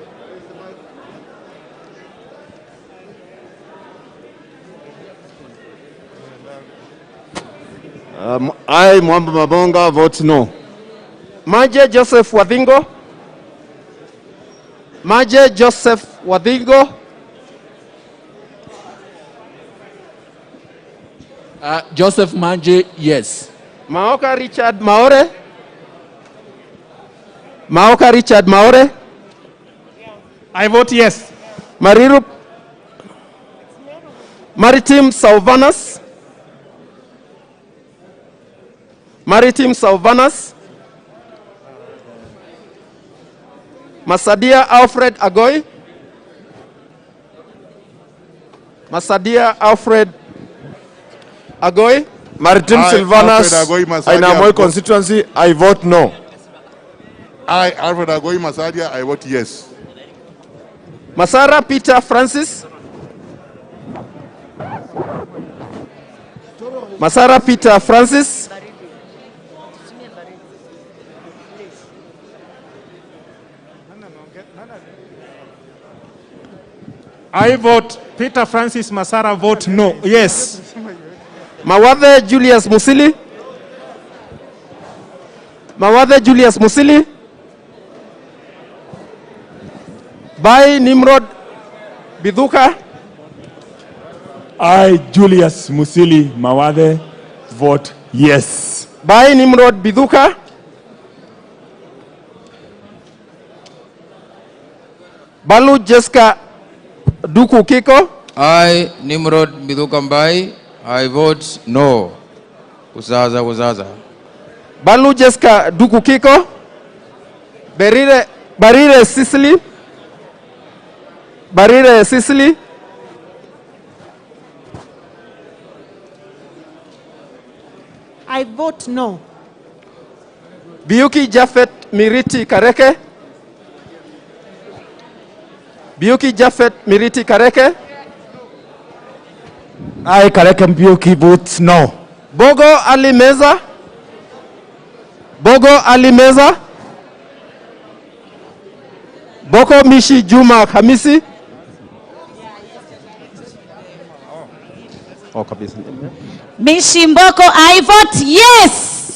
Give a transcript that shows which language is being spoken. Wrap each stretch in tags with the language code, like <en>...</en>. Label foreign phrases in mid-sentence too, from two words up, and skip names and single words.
<en>I, Mwamba Mabonga, vote no. Maje Joseph Wadhingo. Maje Joseph Wadhingo. Joseph Manje, yes. Maoka Richard Maore. Maoka Richard Maore. I vote yes. Mariru. Maritim Salvanas. Maritim Salvanas. Masadia Alfred Agoy. Masadia Alfred Agoy. Maritim Silvanas, Ainamoy constituency, I vote no. I, Alfred Agoy Masadia, I vote yes. Masara Peter Francis. Masara Peter Francis. I vote Peter Francis Masara, vote no. Yes. Mawadhe Julius Musili. Mawadhe Julius Musili. By Nimrod Biduka. I, Julius Musili Mawadhe, vote yes. By Nimrod Biduka. Balu Jessica Duku Kiko. I, Nimrod Bidukambai, I vote no. Uzaza. Balu Jessica Duku Kiko. Barire Sicily. Barire Sicily. I vote no. Biuki Jafet Miriti Kareke. Biuki Jafet Miriti Kareke. I, Kareke Mbiuki, vote no. Bogo Ali Meza. Bogo Ali Meza. Boko Mishi Juma Hamisi. Oh, kabisa. Mishi Mboko, I vote yes.</en>